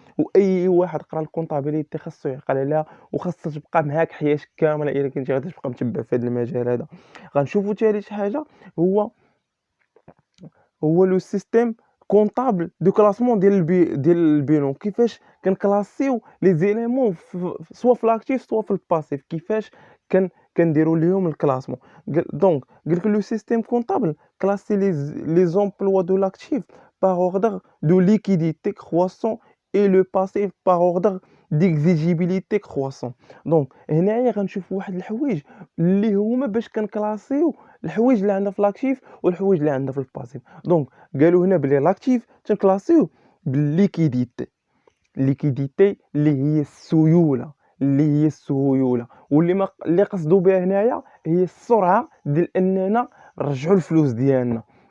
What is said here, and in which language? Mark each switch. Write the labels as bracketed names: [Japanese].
[Arabic] واي واحد قرا الكونطابيليتي خاصو يعقل عليها وخاصها تبقى معاك حياتك كامله الا كنتي غادي تبقى متبع في هذا المجال هذا. غنشوفوا ثالث حاجه هو لو سيستيم كونطابل دو كلاسمون ديال البينوم. كيفاش كنكلاسيو لي زيليمون سوا في لاكتيف سوا في الباسيف، كيفاش كنديروا ليهم الكلاسمون. دونك قال لك [French] لو سيستيم كونطابل كلاسي لي زومبلوا دو لاكتيف par ordre de liquidité croissant et le passif par ordre d'exigibilité croissant. [Arabic] دونك هنايا غنشوفوا واحد الحوايج اللي هما باش كنكلاسيو الحوايج اللي عندنا في لاكتيف والحوايج اللي عندنا في الباسيف. دونك قالوا هنا بلي لاكتيف تنكلاسيو بالليكيديتي، الليكيديتي اللي هي السيوله واللي ما اللي قصدوا بها هنايا هي السرعه ديال اننا نرجعوا الفلوس ديالنا.